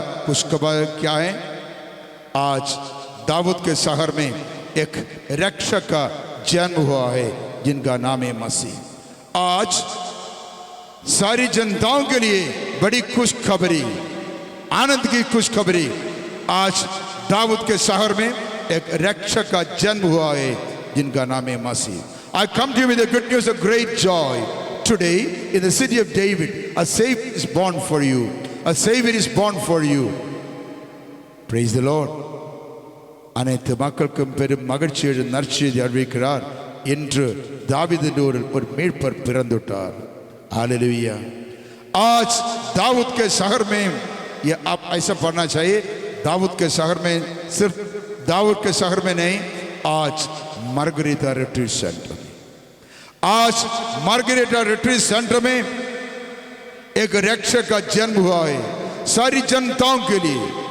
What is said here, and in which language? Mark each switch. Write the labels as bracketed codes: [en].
[hi] खुशखबर क्या है? आज दाऊद के शहर में एक रक्षक का जन्म हुआ है, जिनका नाम है मसीह। आज सारी जनताओं के लिए बड़ी खुशखबरी, आनंद की खुशखबरी। आज दाऊद के शहर में एक रक्षक का जन्म हुआ है, जिनका नाम है मसीह। [en] I come to you with the good news of great joy. Today, in the city of David, a Savior is born for you. A Savior is born for you. Praise the Lord. [ta] அனைத்து மக்களுக்கும் பெரும் மகிழ்ச்சியோடு நற்செய்தி அறிவிக்கிறார். இன்று தாவீதின் ஊரில் ஒரு மீட்பர் பிறந்துட்டார். [hi] हालेलुया। आज दाऊद के शहर में, ये आप ऐसा पढ़ना चाहिए, दाऊद के शहर में, सिर्फ दाऊद के शहर में नहीं, आज मार्गरेटा रिट्रीट सेंटर, आज मार्गरेटा रिट्रीट सेंटर में एक रक्षक का जन्म हुआ है सारी जनताओं के लिए।